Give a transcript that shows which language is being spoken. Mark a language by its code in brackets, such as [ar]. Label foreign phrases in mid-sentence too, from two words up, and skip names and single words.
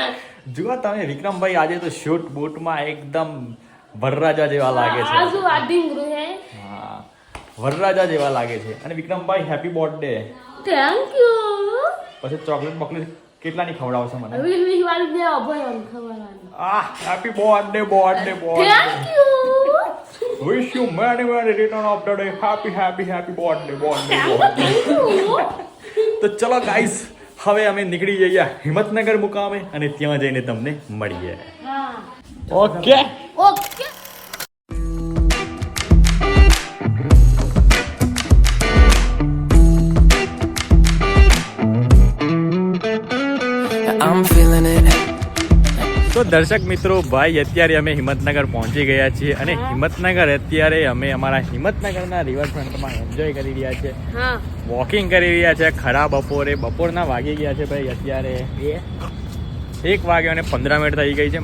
[gu] જુઓ તમે, વિક્રમભાઈ આજે તો શૂટ બૂટમાં એકદમ વરરાજા જેવા લાગે છે. આજુ આદિંગરુ હે. હા, વરરાજા જેવા લાગે છે. અને વિક્રમભાઈ, [en] happy birthday. thank you. [gu] પછી ચોકલેટ બોકલેટ કેટલાની ખવડાવશો મને? 20 વાળી દે અભય ખવડાવવાની. [en] happy birthday. thank you. Wish you many return of the day. Happy birthday. thank you. [gu] તો ચલો ગાઈઝ, હવે અમે નીકળી જઈએ હિંમતનગર મુકામે અને ત્યાં જઈને તમને મળીએ. હા. ઓકે. [en] I'm feeling it. [gu] તો દર્શક મિત્રો ભાઈ, અત્યારે અમે હિંમતનગર પહોંચી ગયા છીએ. અને હિંમતનગર અત્યારે અમે અમારા હિંમતનગરના રિવરફ્રન્ટમાં એન્જોય કરી રહ્યા છે, હા, વોકિંગ કરી રહ્યા છે. બપોરના વાગી ગયા છે ભાઈ. અત્યારે 1 વાગ્યો અને 15 મિનિટ થઈ ગઈ છે.